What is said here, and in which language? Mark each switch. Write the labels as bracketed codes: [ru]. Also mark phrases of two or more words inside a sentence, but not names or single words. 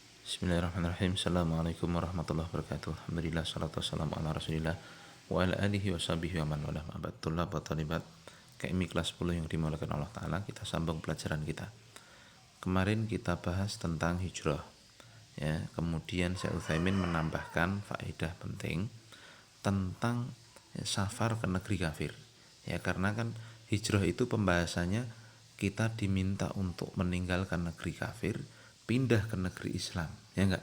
[ar] بسم الله الرحمن الرحيم. السلام عليكم ورحمة الله وبركاته. الحمد لله، الصلاة والسلام على رسول الله وعلى آله وصحبه ومن والاه. معاشر الطلاب و الطالبات [id] KMI kelas 10 yang dimulakan Allah Ta'ala. Kita sambung pelajaran kita. Kemarin kita bahas tentang hijrah, ya. Kemudian Syekh Utsaimin menambahkan faedah penting tentang safar ke negeri kafir, ya. Karena kan hijrah itu pembahasannya kita diminta untuk meninggalkan negeri kafir, pindah ke negeri Islam, ya enggak.